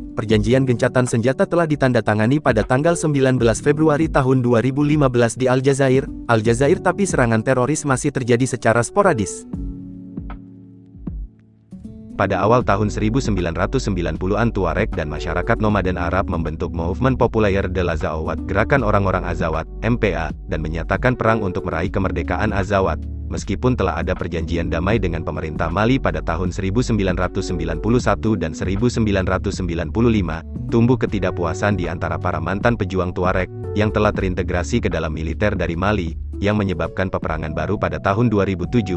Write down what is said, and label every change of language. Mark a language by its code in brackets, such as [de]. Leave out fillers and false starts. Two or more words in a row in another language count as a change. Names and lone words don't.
[id] Perjanjian gencatan senjata telah ditandatangani pada tanggal 19 Februari tahun 2015 di Aljazair, tapi serangan teroris masih terjadi secara sporadis. Pada awal tahun 1990-an Tuareg dan masyarakat nomaden Arab membentuk Movement Populaire de l'Azawad, Gerakan Orang-Orang Azawad, MPA, dan menyatakan perang untuk meraih kemerdekaan Azawad. Meskipun telah ada perjanjian damai dengan pemerintah Mali pada tahun 1991 dan 1995, tumbuh ketidakpuasan di antara para mantan pejuang Tuareg, yang telah terintegrasi ke dalam militer dari Mali, yang menyebabkan peperangan baru pada tahun 2007.